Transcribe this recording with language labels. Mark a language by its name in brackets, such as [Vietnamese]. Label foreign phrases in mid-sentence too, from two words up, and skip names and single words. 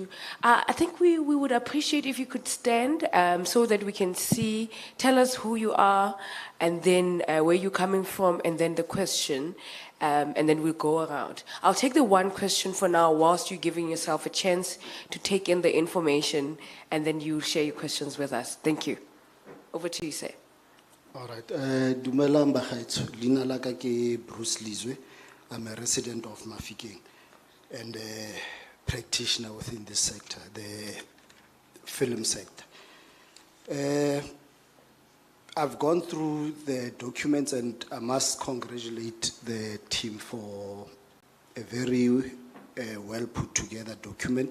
[English] I think we would appreciate if you could stand so that we can see, tell us who you are, and then where you're coming from, and then the question, and then we'll go around. I'll take the 1 question for now whilst you're giving yourself a chance to take in the information, and then you share your questions with us. Thank you. Over to you, sir. All right. [Tswana] Dumelang bagaetsho. Leina la ka ke Bruce Lizwe. [English] I'm a resident of Mafikeng and a practitioner within this sector, the film sector. I've gone through the documents and I must congratulate the team for a very well put together document.